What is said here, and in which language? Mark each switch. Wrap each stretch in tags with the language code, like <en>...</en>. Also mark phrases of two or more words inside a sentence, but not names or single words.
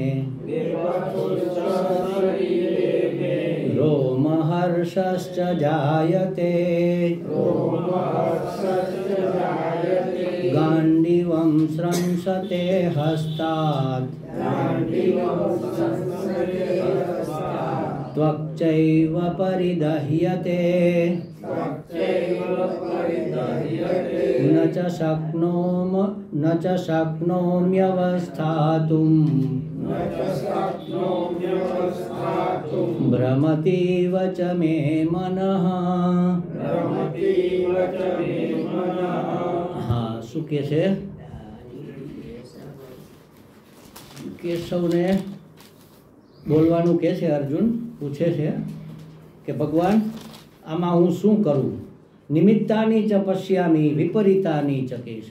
<sa>रोमहर्षश्च जायते गाण्डीवं स्रंसते हस्तात् त्वक्चैव परिदह्यते न च शक्नोम्यवस्थातुं भ्रमतीव च मे मनः.</sa> <gu>શું કહે છે? કેશવને બોલવાનું કહે છે. અર્જુન પૂછે છે કે ભગવાન આમાં હું શું કરું?</gu> <sa>निमित्तानि च पश्यामि विपरीतानि च केशव.</sa>